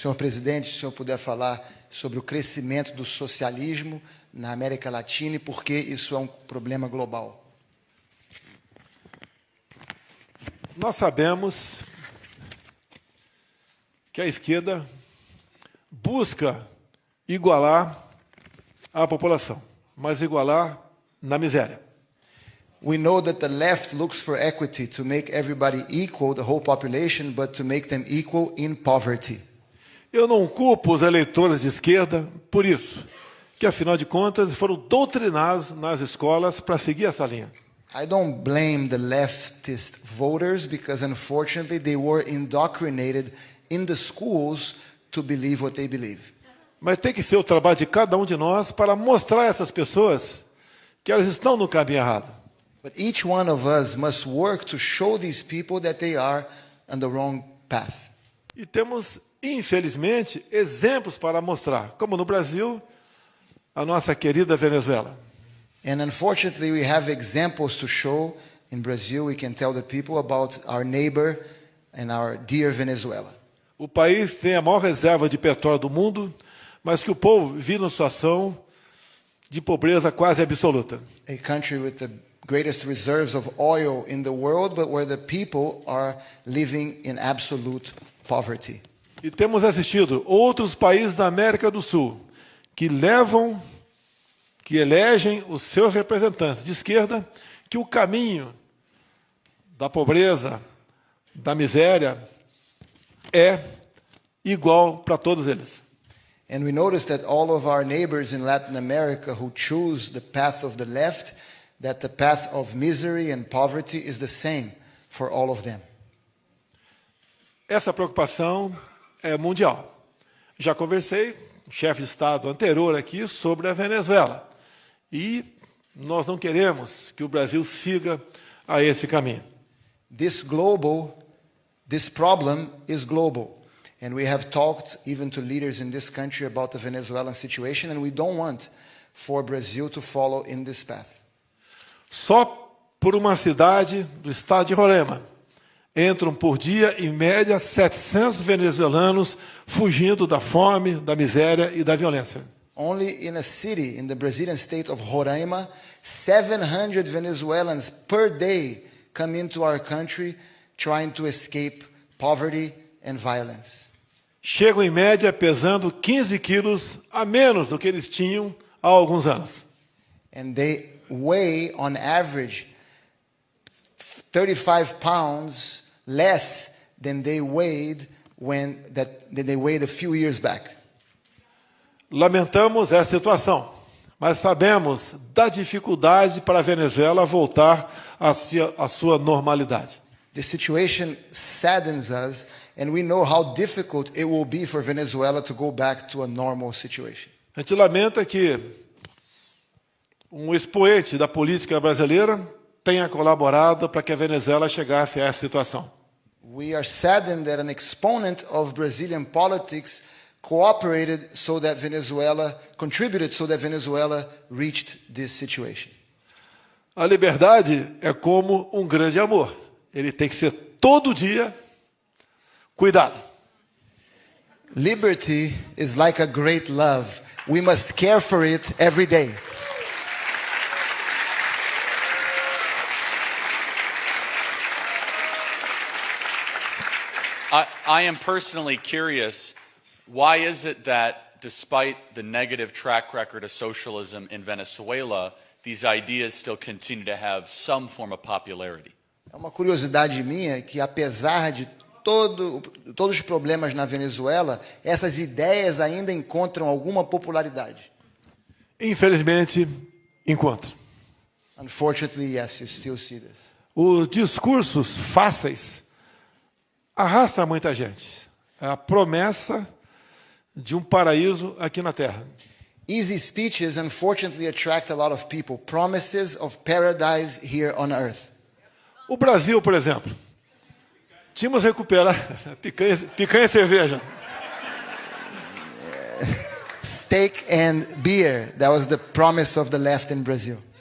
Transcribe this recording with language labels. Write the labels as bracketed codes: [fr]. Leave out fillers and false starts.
[pt] Senhor presidente, se o senhor puder falar sobre o crescimento do socialismo na América Latina e por que isso é um problema global. Nós sabemos que a esquerda busca igualar a população, mas igualar na miséria. [en] We know that the left looks for equity to make everybody equal, the whole population, but to make them equal in poverty. [pt] Eu não culpo os eleitores de esquerda por isso, que afinal de contas foram doutrinados nas escolas para seguir essa linha. [en] I don't blame the leftist voters because unfortunately they were indoctrinated in the schools to believe what they believe. [pt] Mas tem que ser o trabalho de cada um de nós para mostrar a essas pessoas que elas estão no caminho errado. [en] But each one of us must work to show these people that they are on the wrong path. [pt] E temos, infelizmente, exemplos para mostrar, como no Brasil, a nossa querida Venezuela. [en] And unfortunately, we have examples to show. In Brazil, we can tell the people about our neighbor and our dear Venezuela. [pt] O país tem a maior reserva de petróleo do mundo, mas que o povo vive numa situação de pobreza quase absoluta. [en] A country with the greatest reserves of oil in the world, but where the people are living in absolute poverty. [pt] E temos assistido outros países da América do Sul que elegem os seus representantes de esquerda, que o caminho da pobreza, da miséria, é igual para todos eles. [en] And we notice that all of our neighbors in Latin America who choose the path of the left, that the path of misery and poverty is the same for all of them. [pt] Essa preocupação é mundial. Já conversei com o chefe de Estado anterior aqui sobre a Venezuela. E nós não queremos que o Brasil siga a esse caminho. [en] This problem is global. And we have talked even to leaders in this country about the Venezuelan situation, and we don't want for Brazil to follow in this path. [pt] Só por uma cidade do estado de Roraima entram por dia, em média, 700 venezuelanos fugindo da fome, da miséria e da violência. [en] Only in a city in the Brazilian state of Roraima, 700 Venezuelans per day come into our country trying to escape poverty and violence. [pt] Chegam, em média, pesando 15 quilos a menos do que eles tinham há alguns anos. [en] And they weigh, on average, 35 pounds less than they weighed a few years back. [pt] Lamentamos essa situação, mas sabemos da dificuldade para a Venezuela voltar à sua normalidade. [en] The situation saddens us, and we know how difficult it will be for Venezuela to go back to a normal situation. [pt] A gente lamenta que um expoente da política brasileira tenha colaborado para que a Venezuela chegasse a essa situação. [en] We are saddened that an exponent of Brazilian politics contributed so that Venezuela reached this situation. [pt] A liberdade é como um grande amor. Ele tem que ser todo dia cuidado. [en] Liberty is like a great love. We must care for it every day. I am personally curious, why is it that despite the negative track record of socialism in Venezuela, these ideas still continue to have some form of popularity? [pt] É uma curiosidade minha que, apesar de todos os problemas na Venezuela, essas ideias ainda encontram alguma popularidade. Infelizmente, encontra. [en] Unfortunately, yes, you still see this. [pt] Os discursos fáceis arrastam muita gente. É a promessa de um paraíso aqui na Terra. [en] Easy speeches, unfortunately, attract a lot of people. Promises of paradise here on earth. [pt] O Brasil, por exemplo, tínhamos recuperar picanha e cerveja. [en] Steak and beer, that was the promise of the left in Brazil.